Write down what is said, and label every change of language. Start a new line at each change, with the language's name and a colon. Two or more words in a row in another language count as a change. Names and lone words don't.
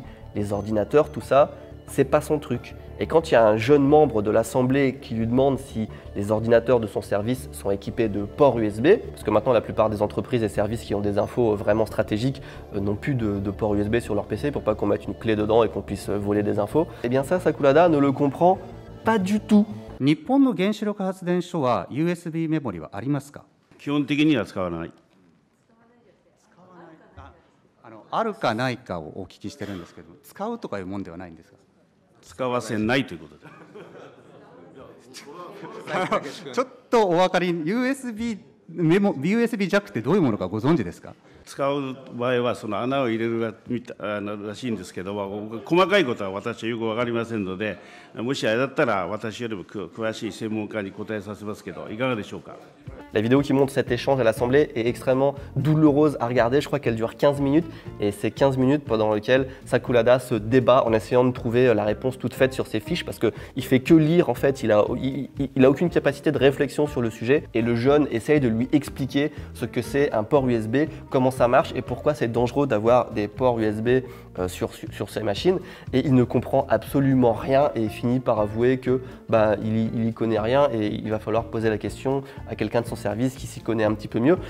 French: Les ordinateurs, tout ça, c'est pas son truc. Et quand il y a un jeune membre de l'Assemblée qui lui demande si les ordinateurs de son service sont équipés de ports USB, parce que maintenant la plupart des entreprises et services qui ont des infos vraiment stratégiques n'ont plus de ports USB sur leur PC pour pas qu'on mette une clé dedans et qu'on puisse voler des infos, et bien ça, Sakurada ne le comprend pas du tout.
Japanese: 日本の原子力発電所は USB メモリはありますか？基本的には使わない。あるかないかをお聞きしてるんですけど、使うとかいうもんではないんですか？使わせないということで。ちょっとお分かり、USB ジャックってどういうものかご存知ですか？使う場合はその穴を入れるらしいんですけども、細かいことは私はよく分かりませんので、もしあれだったら私よりも詳しい専門家に答えさせますけど、いかがでしょうか。
French: La vidéo qui montre cet échange à l'Assemblée est extrêmement douloureuse à regarder. Je crois qu'elle dure 15 minutes et c'est 15 minutes pendant lesquelles Sakurada se débat en essayant de trouver la réponse toute faite sur ses fiches parce qu'il fait que lire en fait, il a aucune capacité de réflexion sur le sujet et le jeune essaye de lui expliquer ce que c'est un port USB, comment ça marche et pourquoi c'est dangereux d'avoir des ports USB sur ces machines et il ne comprend absolument rien et il finit par avouer que il y connaît rien et il va falloir poser la question à quelqu'un de son service qui s'y connaît un petit peu mieux.